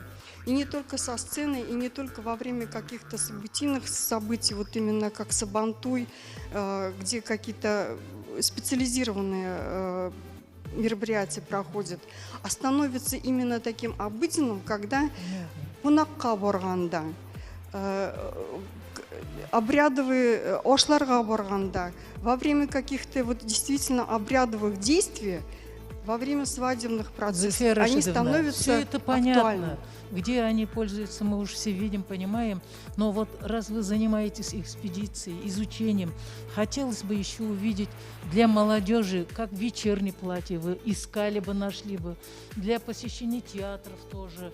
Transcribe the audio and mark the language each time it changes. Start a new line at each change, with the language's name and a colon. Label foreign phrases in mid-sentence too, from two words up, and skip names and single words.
Russian: И не только со сцены, и не только во время каких-то событийных событий, именно как Сабантуй, где какие-то специализированные мероприятия проходят, а становится именно таким обыденным, когда
Bashkir: кунакка барганда,
Russian: обрядовые
Bashkir: ошларға барганда,
Russian: во время каких-то действительно обрядовых действий, во время свадебных процессов, они становятся все это понятно. актуальны. Где они пользуются, мы уже все видим, понимаем. Но раз вы занимаетесь экспедицией, изучением, хотелось бы еще увидеть для молодежи, как вечернее платье вы искали бы, нашли бы, для посещения театров тоже.